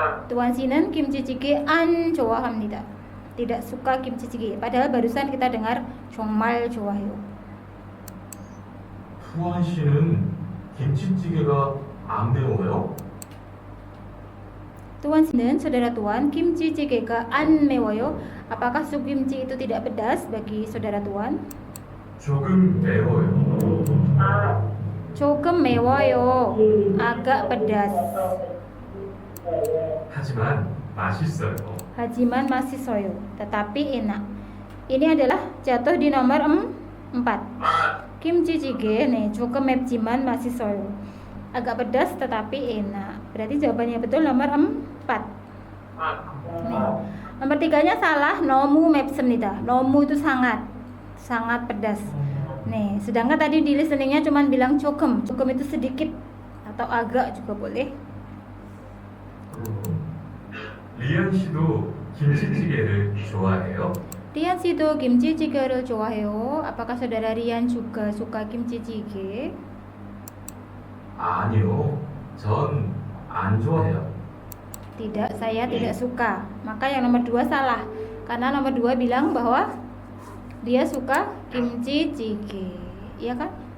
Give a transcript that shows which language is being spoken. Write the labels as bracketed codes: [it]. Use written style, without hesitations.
[ko] Tuan 씨는 kimchi jjigae 안 좋아합니다. [id] Tidak suka kimchi jjigae. Padahal barusan kita dengar [ko] 정말 좋아해요. 투원 씨는 김치찌개가 안 매워요? Tuan 씨는 [id] saudara Tuan [ko] kimchi jjigae가 안 매워요. [id] Apakah sup kimchi itu tidak pedas bagi saudara Tuan? [ko] 조금 매워요. 조금 매워요. [id] Agak pedas. [ko] 하지만 맛있어요. [id] Hajiman masishoyo, tetapi enak. Ini adalah jatuh di nomor 4. Kimchi jjigae nih, [ko] 조금 맵지만 맛있어요. [id] Agak pedas tetapi enak. Berarti jawabannya betul nomor 4. Nih. Nomor 3-nya salah, [ko] 너무 맵습니다. [id] 너무 itu sangat pedas. Nih, sedangkan tadi di listeningnya cuma bilang 조금 itu sedikit atau agak juga boleh. [ko] 리안 씨도 김치찌개를 좋아해요? Rian 씨도 kimchi jjigae를 좋아해요. [id] Apakah saudara Rian juga suka kimchi jjigae? [ko] 아니요, 전 안 좋아해요. [id] Tidak, saya tidak suka. Maka yang nomor 2 salah. Karena nomor 2 bilang bahwa dia suka kimchi jjigae. Iya kan?